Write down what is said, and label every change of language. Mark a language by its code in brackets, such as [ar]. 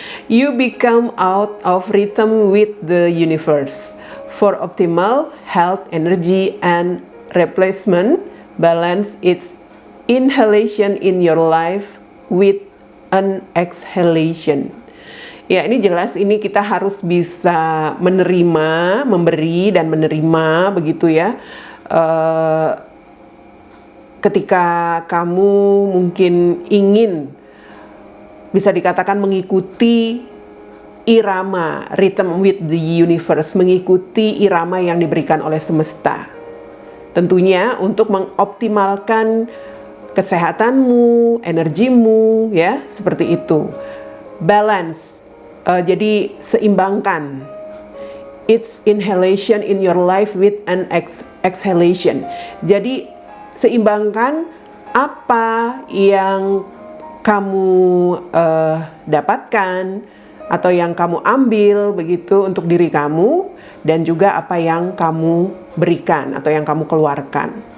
[en] You become out of rhythm with the universe. For optimal health, energy, and replacement, balance its inhalation in your life with an exhalation. [id] Ya, ini jelas ini kita harus bisa menerima, memberi dan menerima begitu ya. Ketika kamu mungkin ingin bisa dikatakan mengikuti irama, [en] rhythm with the universe, [id] mengikuti irama yang diberikan oleh semesta. Tentunya untuk mengoptimalkan kesehatanmu, energimu, ya, seperti itu. Balance, jadi seimbangkan. [en] It's inhalation in your life with an exhalation. [id] Jadi seimbangkan apa yang kamu dapatkan atau yang kamu ambil begitu untuk diri kamu, dan juga apa yang kamu berikan atau yang kamu keluarkan.